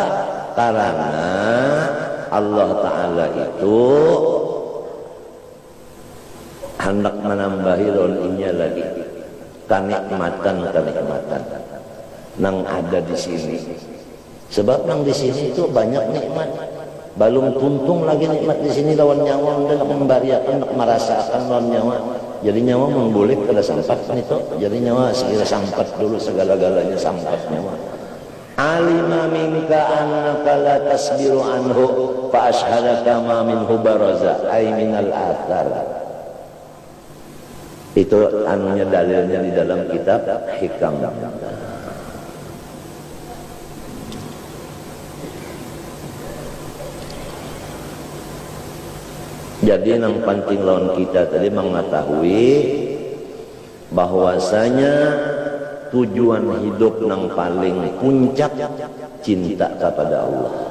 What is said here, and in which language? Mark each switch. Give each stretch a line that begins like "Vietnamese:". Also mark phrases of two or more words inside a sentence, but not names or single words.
Banjar: Karena Allah Ta'ala itu hendak menambahi roninya lagi kenikmatan nang ada di sini. Sebab nang di sini itu banyak nikmat. Balung tuntung lagi nikmat di sini lawan nyawa, hendak membariakan, hendak merasakan lawan nyawa. Jadi nyawa memboleh kada sampat itu. Jadi nyawa sekira sampat dulu, segala-galanya sampat nyawa.
Arabic: علم منك أنك لا تصبر عنه فأشهدك ما منه برز أي من الآثار.
Banjar: Itu anunya dalilnya di dalam kitab Hikam. Jadi yang penting lawan kita tadi mengetahui bahwasanya tujuan hidup yang paling puncak cinta kepada Allah.